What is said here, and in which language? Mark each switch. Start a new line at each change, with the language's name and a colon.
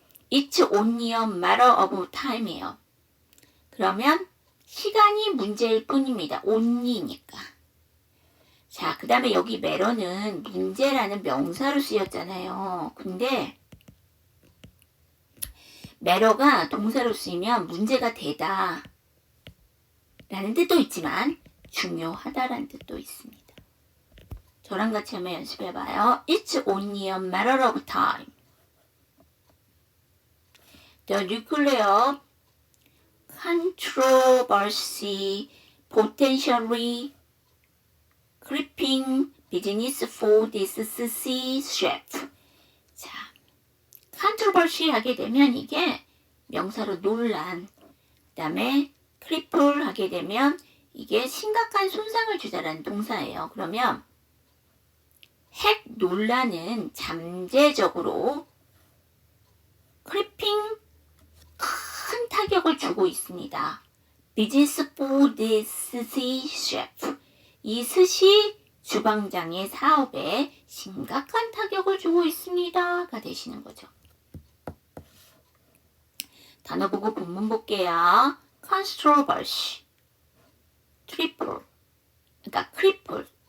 English: It's only a matter of time이에요.
Korean: 그러면 시간이 문제일 뿐입니다. only니까. 자, 그 다음에 여기 matter는 문제라는 명사로 쓰였잖아요. 근데 matter가 동사로 쓰이면 문제가 되다 라는 뜻도 있지만 중요하다라는 뜻도 있습니다. 저랑 같이 한번 연습해봐요.
English: It's only a matter of time. The nuclear controversy potentially creeping business for this sushi chef.
Korean: 자, controversy 하게 되면 이게 명사로 논란, 그 다음에 cripple 하게 되면 이게 심각한 손상을 주다라는 동사예요. 그러면 핵 논란은 잠재적으로 creeping 큰 타격을 주고 있습니다.
English: Business for this sushi chef.
Korean: 이 스시 주방장의 사업에 심각한 타격을 주고 있습니다가 되시는 거죠. 단어 보고 본문 볼게요.
English: controversy, cripple, 그러니까 cripple.